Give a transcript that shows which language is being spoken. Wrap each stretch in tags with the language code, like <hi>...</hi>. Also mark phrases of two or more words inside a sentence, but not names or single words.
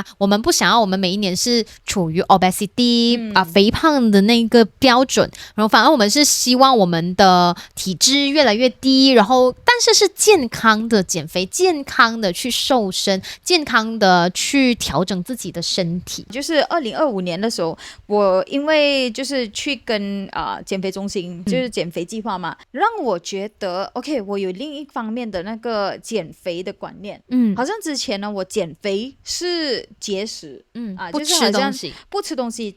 <zh>我們不想要我們每一年是處於 obesity 肥胖的那個標準，然後反而我們是希望我們的體脂越來越低，然後但是健康的減肥，健康的去瘦身，健康的去調整自己的身體。就是2025年的時候，我因為就是去跟減肥中心，就是減肥計劃嘛，讓我覺得 OK， 我有另一方面的那個減肥的觀念。好像之前呢，我減肥是節食，不吃東西，不吃東西。</zh>